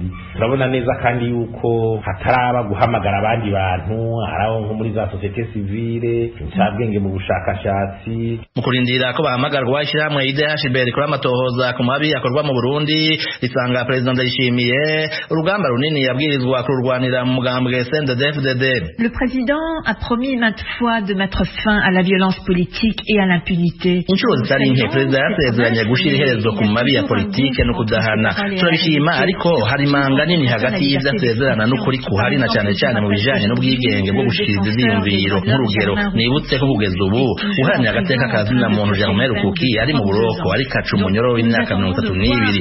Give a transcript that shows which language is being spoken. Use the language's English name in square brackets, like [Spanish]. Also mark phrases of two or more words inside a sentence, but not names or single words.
[Rundi] Turabona neza kandi yuko hataraba guhamagara abandi bantu araho nko muri za [French] societe civile [Rundi] incabwenge mu bushakashatsi mu kurindira ko bahamagarwa ishyirahamwe IDHB rikora amatohoza ku mabi akorwa mu Burundi risanga Perezida Ndayishimiye urugamba runini yabwirizwa kururwanira mu mugambwe CNDD-FDD. [French] Le président a promis maintes fois de mettre fin à la violence politique et à l'impunité. [Rundi] Inshuro zitari nke Perezida yasezeranye gushira iherezo ku mabi ya politike no kudahana. Turabishima ariko hari manga nini hagati y'ivyo asezerana n'ukuri kuhari na cyane cyane mu bijanye n'ubwigenge bwo gushikiriza ivyiyumviro. Nk'urugero nibutse ko kugeza ubu uharanira agateka kazina muntu Germain Rukuki ari mu buroko ari kacu umunyoro w'imyaka 32.